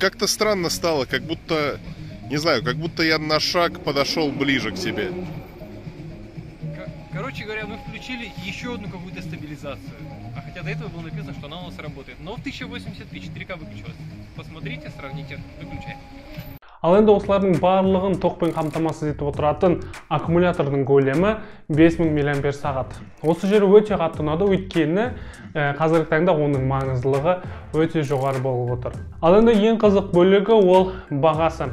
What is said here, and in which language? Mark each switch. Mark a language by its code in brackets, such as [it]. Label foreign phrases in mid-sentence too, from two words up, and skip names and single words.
[ru] как-то странно стало, как будто, не знаю, как будто я на шаг подошел ближе к себе. Короче говоря, вы включили еще одну какую-то стабилизацию. А хотя до этого было написано, что она у нас работает. Но в 1080p 4К выключилась. Посмотрите, сравните, выключаем. [kk] Ал енді осылардың барлығын токпен қамтамасыз етіп отыратын аккумулятордың көлемі 5000 мАч. Осы жері өте қатты ұнады, өйткені қазіргі таңда оның маңыздылығы өте жоғары болып отыр. Ал енді ең қызық бөлігі ол бағасы.